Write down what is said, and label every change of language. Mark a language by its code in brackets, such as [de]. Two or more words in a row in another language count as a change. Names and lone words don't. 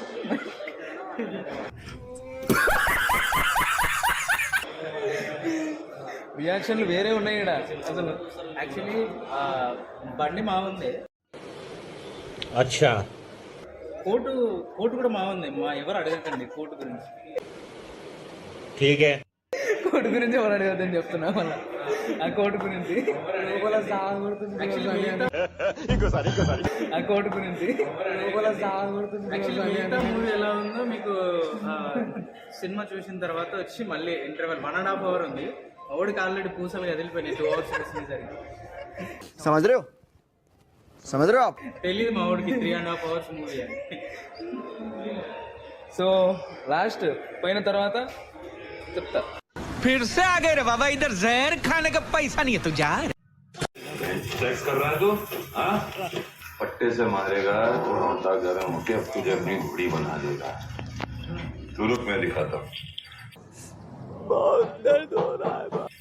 [te] రియాక్షన్లు వేరే ఉన్నాయి ఇక్కడ అసలు. యాక్చువల్లీ బండి మావుంది, [hi] अच्छा [te] కోర్టు కూడా మావుంది. మా ఎవరు అడగకండి కోర్టు గురించి. [hi] ठीक है. [te] కోర్టు గురించి ఎవరు అడగద్దని చెప్తున్నా మళ్ళీ. ఆ కోర్టు గురించి ఆ కోర్టు గురించి మూవీ ఎలా ఉందో మీకు సినిమా చూసిన తర్వాత వచ్చి మళ్ళీ ఇంటర్వెల్ 1.5 hour ఉంది. ఓడికి ఆల్రెడీ పూసలు కదిలిపోయినాయి 2 hours చూసేసరికి. [hi] समझ रहे हो आप. [te] తెలియదు మా ఓడికి 3.5 hours మూవీ అని. సో లాస్ట్ పోయిన తర్వాత చెప్తా. [hi] फिर से आ गए रे बाबा, इधर जहर खाने का पैसा नहीं है तुझे. चेक कर रहा है तू? हाँ, पट्टे से मारेगा तो रोटा गर्म होके अब तुझे अपनी घोड़ी बना देगा. तू रुक, मैं दिखाता हूँ. बहुत दर्द हो रहा है.